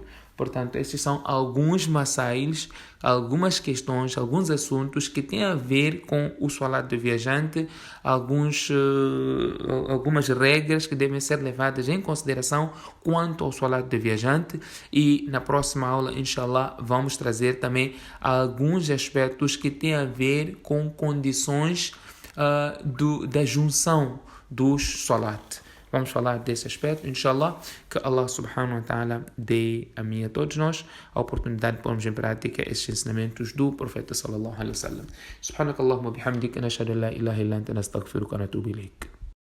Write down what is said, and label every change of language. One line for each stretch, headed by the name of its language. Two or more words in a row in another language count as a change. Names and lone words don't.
Portuguese: Portanto, esses são alguns masails, algumas questões, alguns assuntos que têm a ver com o salat do viajante, algumas regras que devem ser levadas em consideração quanto ao salat do viajante. E na próxima aula, inshallah, vamos trazer também alguns aspectos que têm a ver com condições da junção dos salat. Vamos falar desse aspecto, inshallah, que
Arabic: الله سبحانه وتعالى
Portuguese: dê a mim e a todos nós a oportunidade de pormos em prática esses ensinamentos do profeta
Arabic: صلى الله عليه وسلم. سبحانك اللهم وبحمدك نشهد أن لا إله إلا أنت نستغفرك ونتوب إليك.